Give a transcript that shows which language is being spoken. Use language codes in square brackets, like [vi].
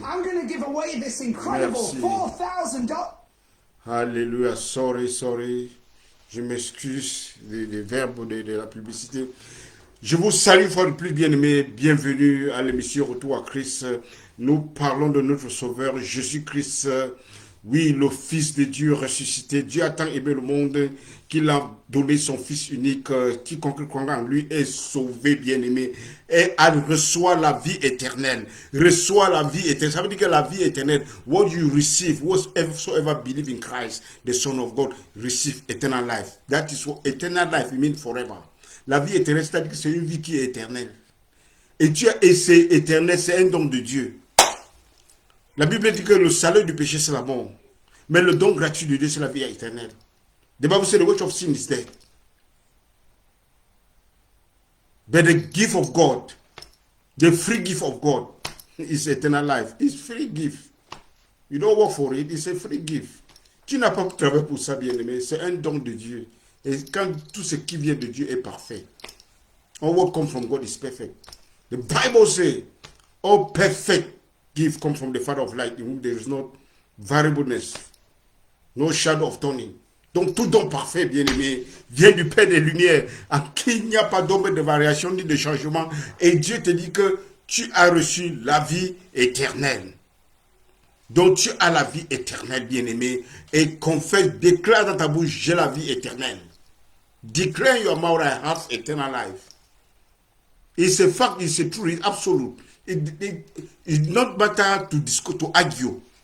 [en] I'm going to give away this incredible $4,000. [fr] Alléluia, sorry. Je m'excuse des verbes de la publicité. Je vous salue une fois de plus, bien-aimés. Bienvenue à l'émission Retour à Christ. Nous parlons de notre Sauveur, Jésus-Christ. Oui, le Fils de Dieu ressuscité. Dieu a tant aimé le monde qu'il a donné son Fils unique. Quiconque croit en lui est sauvé, bien-aimé. Et elle reçoit la vie éternelle. Reçoit la vie éternelle. Ça veut dire que la vie éternelle, [en] what you receive, whatsoever believe in Christ, the Son of God, receive eternal life. That is what eternal life means forever. [fr] La vie éternelle, c'est-à-dire que c'est une vie qui est éternelle. Et c'est éternel, c'est un don de Dieu. La Bible dit que le salaire du péché, c'est la mort. Mais le don gratuit de Dieu, c'est la vie éternelle. [en] The Bible says the wage of sin is death. But the gift of God, the free gift of God, is eternal life. It's free gift. You don't work for it, it's a free gift. [fr] Tu n'as pas travaillé pour ça, bien-aimé. C'est un don de Dieu. Et quand tout ce qui vient de Dieu est parfait. [en] All what comes from God is perfect. The Bible says, all perfect gift comes from the Father of light, in whom there is no variableness, no shadow of turning. [fr] Donc tout don parfait, bien-aimé, vient du Père des Lumières, en qui il n'y a pas d'ombre de variation ni de changement. Et Dieu te dit que tu as reçu la vie éternelle. Donc tu as la vie éternelle, bien-aimé. Et confesse, déclare dans ta bouche, j'ai la vie éternelle. [en] Declare in your mouth, I have eternal life. It's a fact, it's a truth, it's absolute. It's not matter to discuss, to argue.